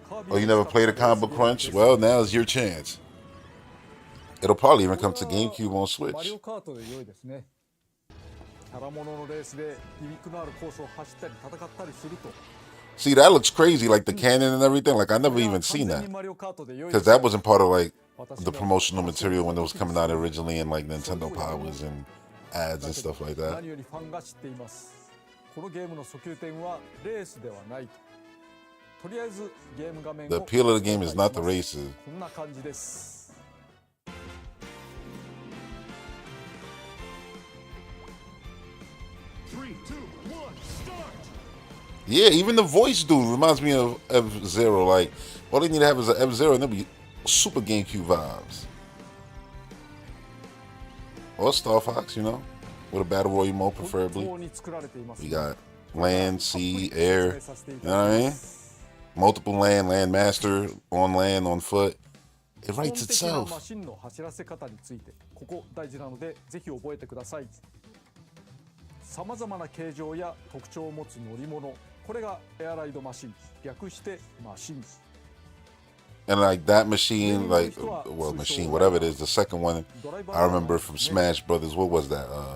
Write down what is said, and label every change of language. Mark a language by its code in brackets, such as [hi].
[en] Oh, you never played a comic book Crunch? Well, now's your chance. It'll probably even come to GameCube on Switch. [ja] マリオカートで良いですね。キャラもののレースでギミックのあるコースを走ったり戦ったりすると。 [en] See, that looks crazy, like the cannon and everything. Like, I never even seen that. Because that wasn't part of, like, the promotional material when it was coming out originally in, like, Nintendo Powers and ads and stuff like that. [ja] 何よりファンが知っています。このゲームの訴求点はレースではないと。とりあえずゲーム画面を [en] The appeal of the game is not the races. [ja] こんな感じです。 [en] Yeah, even the voice dude reminds me of F-Zero. Like, all they need to have is an F-Zero and they'll be super GameCube vibes. Or Star Fox, you know, with a Battle Royale mode preferably. We got land, sea, air, you know what I mean? Multiple land master, on land, on foot. It writes itself. [ja] マシンの走らせ方についてここ大事なのでぜひ覚えてください。さまざまな形状や特徴を持つ乗り物、これがエアライドマシン、略してマシン。 [en] And like that machine, like, well, machine, whatever it is, the second one, I remember from Smash Brothers, what was that?